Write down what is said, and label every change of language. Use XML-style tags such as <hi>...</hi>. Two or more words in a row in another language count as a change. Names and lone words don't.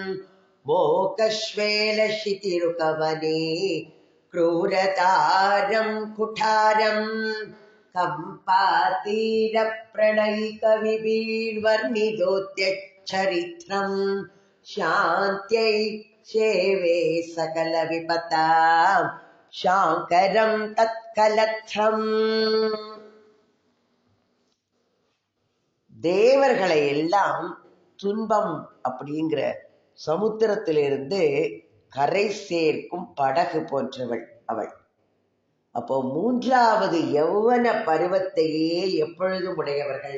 <sa>मोकश्वेलशितिरुकवने क्रूरतारं कुठारं कम्पातीरप्रणयिकविभिर्वर्णितोत्यच्छरित्रं शान्त्यै शेवे सकलविपतां शाङ्करं तत्कलत्रम्.</sa> <ta>தேவர்களை எல்லாம் துன்பம் அப்படிங்கிற சமுத்திரத்திலிருந்து கரை சேர்க்கும் படகு போன்றவள் அவள். அப்போ 3வது யௌவன பருவத்தையே எப்பொழுதும் உடையவர்கள்.</ta>